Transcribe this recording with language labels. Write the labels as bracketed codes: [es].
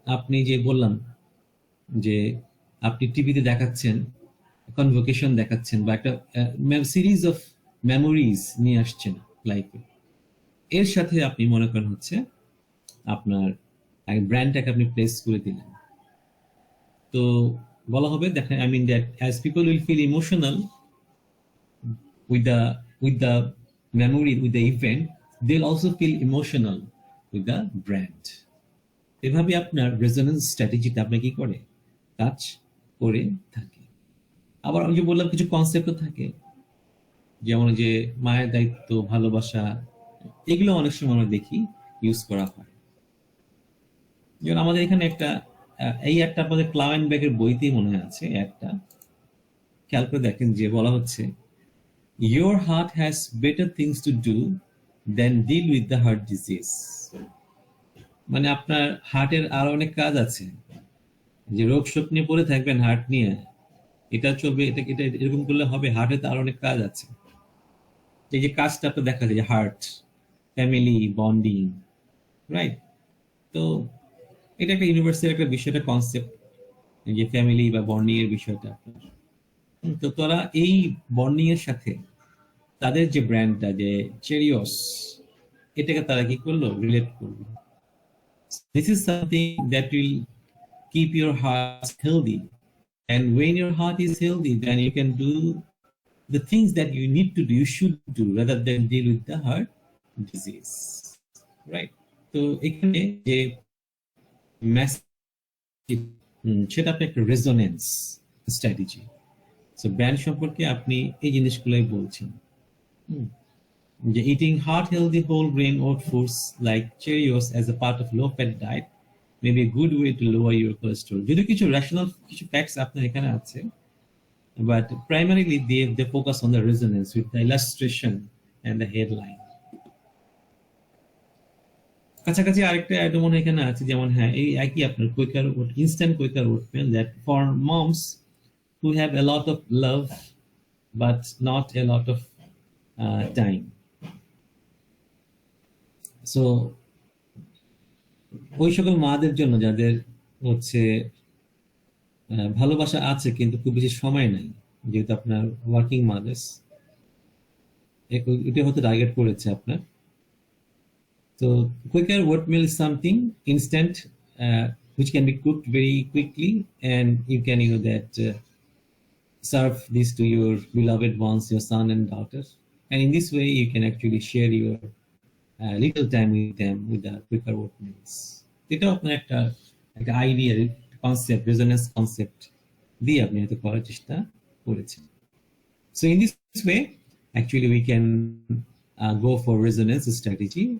[bn] আপনি যে বললাম যে আপনি টিভিতে দেখাচ্ছেন, কনভোকেশন দেখাচ্ছেন বা একটা সিরিজ অফ মেমোরিজ নিয়ে আসছেন লাইফে, এর সাথে আপনি মনে করেন হচ্ছে আপনার ব্র্যান্ডটাকে আপনি প্লেস করে দিলেন। তো বলা হবে, দেখেন, [en] I mean that as people will feel emotional with the memory, with the event, they'll also feel emotional with the brand. [bn] এভাবে আপনার রেজোনেন্স স্ট্র্যাটেজিটা আপনি কি করে কাজ করে থাকে। আবার আমি যে বললাম কিছু কনসেপ্টও থাকে, যেমন যে মায়ের দায়িত্ব, ভালোবাসা, এগুলো অনেক সময় আমরা দেখি ইউজ করা হয়। যেমন আমাদের এখানে একটা এই একটা আপনাদের ক্লাউন ব্যাগের বইতেই মনে আছে একটা, খেয়াল করে দেখেন যে বলা হচ্ছে, [en] your heart has better things to do than deal with the heart disease. [bn] মানে আপনার হার্টের আরো অনেক কাজ আছে, যে রোগ শোক নিয়ে পড়ে থাকবেন হার্ট নিয়ে, এটা চলবে, এটা এটা এরকম করলে হবে, হার্টের তো আরো অনেক কাজ আছে। এই যে কাজটা আপনার দেখা যায় যে হার্ট, ফ্যামিলি, বন্ডিং, রাইট? তো এটা একটা ইউনিভার্সাল একটা বিষয়, একটা কনসেপ্ট, যে ফ্যামিলি বা বন্ডিং এর বিষয়টা আপনার। তো তারা এই বন্ডিং এর সাথে তাদের যে ব্র্যান্ডটা, যে চেরিয়স, এটাকে তারা কি করলো, রিলেট করলো। [en] This is something that will keep your heart healthy, and when your heart is healthy, then you can do the things that you need to do, you should do, rather than deal with the heart disease, right? [bn] তো এখানে যে message, সেটা আপনি একটা resonance strategy. So brand সম্পর্কে আপনি এই জিনিসগুলোই বলছেন। [en] যে eating heart healthy whole grain oat foods like Cheerios as a part of low fat diet may be a good way to lower your cholesterol. [bn] যদিও কিছু রেশনাল কিছু ফ্যাক্টস আপনার এখানে আছে, [en] but primarily they focus on the resonance with the illustration and the headline. [bn] কাছাকাছি আরেকটা item মনে এখানে আছে, যেমন হ্যাঁ এই একই আপনার quicker oat, instant quicker oatmeal, [en] That for moms who have a lot of love but not a lot of time. [bn] So ওই সকল মাদের জন্য যাদের হচ্ছে ভালোবাসা আছে কিন্তু খুব বেশি সময় নাই, যেহেতু আপনার ওয়ার্কিং মাদার্স, এটা হয়তো টার্গেট করেছে আপনার। [en] তো quicker oatmeal is something instant, which can be cooked very quickly, and you can serve this to your beloved ones, your son and daughter, and in this way you can actually share your little time with them with the quicker oatmeals. [bn] এটা আপনার একটা একটা idea, concept, resonance concept দিয়ে আপনি হয়তো করার চেষ্টা করেছেন। [en] So in this way, actually we can go for resonance strategy.